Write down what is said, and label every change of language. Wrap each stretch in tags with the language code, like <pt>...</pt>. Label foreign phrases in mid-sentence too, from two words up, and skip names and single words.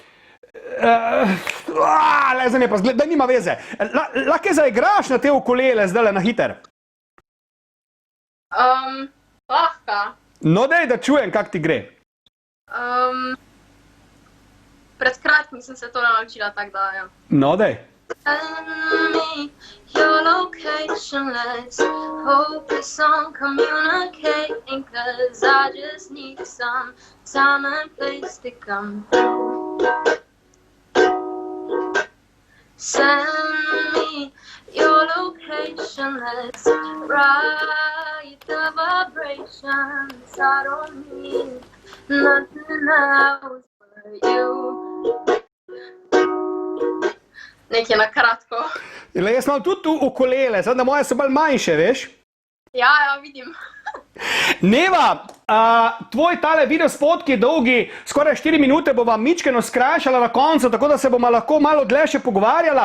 <sl>Da nima veze. Lahko zaigraš na te ukulele zdaj na hiter? Lahko. No, daj, da čujem, kak ti gre. Pred kratkim sem se to naučila, tako da, ja. No, daj.</sl> <en>Send me your location, let's focus on communicating, 'cause I just need some time and place to come through. Send me your location, let's ride the vibrations. I don't need nothing else but you.</en> <sl>Nekaj na kratko. Jaz imam tudi ukulele, samo da moje so bolj manjše, veš? Ja, vidim. Neva, tvoj tale videospot, ki je dolgi skoraj 4 minute, bova mičkeno skrajšala na koncu, tako da se bomo lahko malo dlje še pogovarjala.</sl>